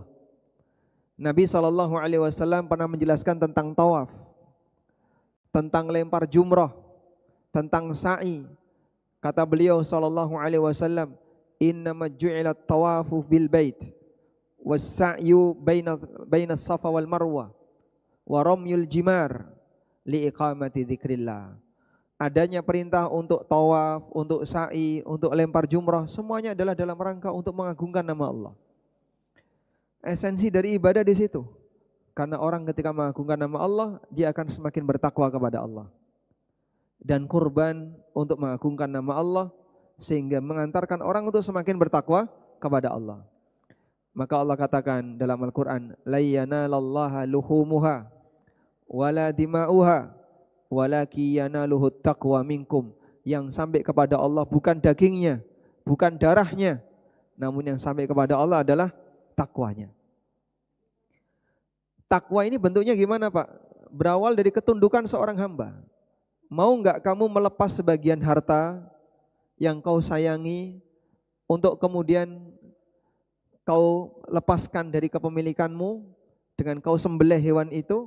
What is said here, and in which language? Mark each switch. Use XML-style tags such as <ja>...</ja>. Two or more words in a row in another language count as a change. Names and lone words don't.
<id>Nabi SAW pernah menjelaskan tentang tawaf, tentang lempar jumrah, tentang sa'i. Kata beliau SAW,</id> <ar>إنما جعلت الطواف بالبيت والسعي بين الصفا والمروة ورمي الجمار لإقامة ذكر الله.</ar> <id>Adanya perintah untuk tawaf, untuk sa'i, untuk lempar jumrah, semuanya adalah dalam rangka untuk mengagungkan nama Allah. Esensi dari ibadah di situ. Karena orang ketika mengagungkan nama Allah, dia akan semakin bertakwa kepada Allah. Dan kurban untuk mengagungkan nama Allah sehingga mengantarkan orang untuk semakin bertakwa kepada Allah. Maka Allah katakan dalam Al-Qur'an,</id> <ar>"لا ينال الله لحومها ولا دماؤها ولكن يناله التقوى منكم."</ar> <id>Yang sampai kepada Allah bukan dagingnya, bukan darahnya, namun yang sampai kepada Allah adalah takwanya. Takwa ini bentuknya gimana, Pak? Berawal dari ketundukan seorang hamba. Mau enggak kamu melepas sebagian harta yang kau sayangi untuk kemudian kau lepaskan dari kepemilikanmu dengan kau sembelih hewan itu?</id>